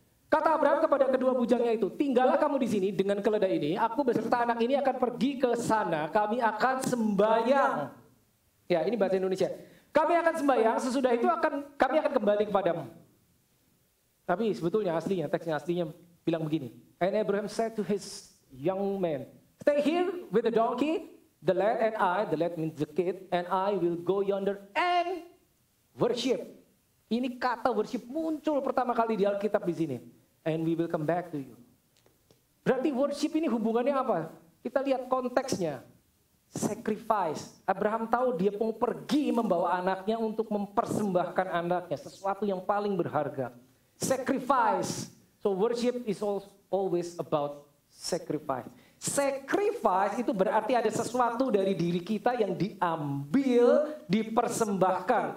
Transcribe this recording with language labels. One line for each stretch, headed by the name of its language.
Indonesian: Kata Abraham kepada kedua bujangnya itu, tinggallah kamu di sini dengan keledai ini. Aku beserta anak ini akan pergi ke sana. Kami akan sembahyang. Ya, ini bahasa Indonesia. Kami akan sembahyang. Sesudah itu kami akan kembali kepadamu. Tapi sebetulnya teksnya aslinya bilang begini.
English: And Abraham said to his young man, stay here with the donkey, the lad means the kid, and I will go yonder and worship.
Indonesian: Ini kata worship muncul pertama kali di Alkitab di sini.
English: And we will come back to you.
Indonesian: Berarti worship ini hubungannya apa? Kita lihat konteksnya. Sacrifice. Abraham tahu dia mau pergi membawa anaknya untuk mempersembahkan anaknya. Sesuatu yang paling berharga.
English: Sacrifice. So worship is always about sacrifice.
Indonesian: Sacrifice itu berarti ada sesuatu dari diri kita yang diambil, dipersembahkan.